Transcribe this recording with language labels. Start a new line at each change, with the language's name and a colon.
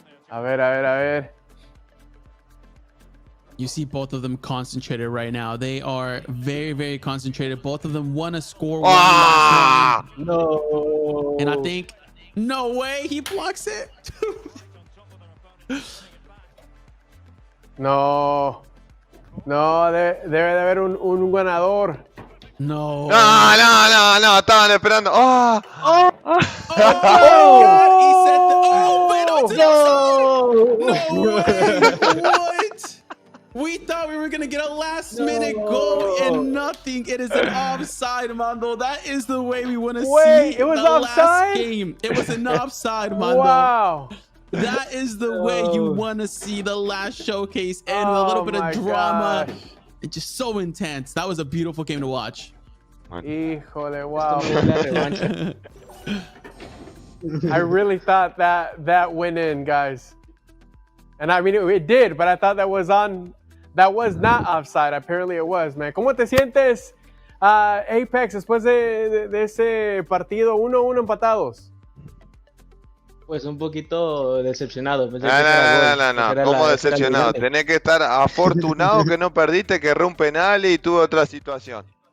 Spanish: A ver.
English: You see both of them concentrated right now. They are very, very concentrated. Both of them want to score one last ¡Ah!
Spanish: No.
English: one. And I think, no way, he blocks it.
Spanish: No, debe de haber un ganador. No. No, estaban esperando. ¡Ah!
English: Oh my God, he said that. Oh, but no, it's an offside. No way. What? We thought we were going to get a last minute goal and nothing. It is an offside, Mando. That is the way we want to Wait, see it was the offside? last game. It was an offside, Mando. Wow. That is the way you want to see the last showcase end with a little bit of drama. Gosh. It's just so intense. That was a beautiful game to watch.
Spanish: Híjole, wow. La revancha.
English: I really thought that went in, guys. And I mean, it did, but I thought that was not offside. Apparently it was, man.
Spanish: ¿Cómo te sientes, Apex, después de ese partido 1-1 empatados? Pues un poquito decepcionado. No. ¿Cómo decepcionado? Tenés que estar afortunado que no perdiste, que erró un penal y tuvo otra situación.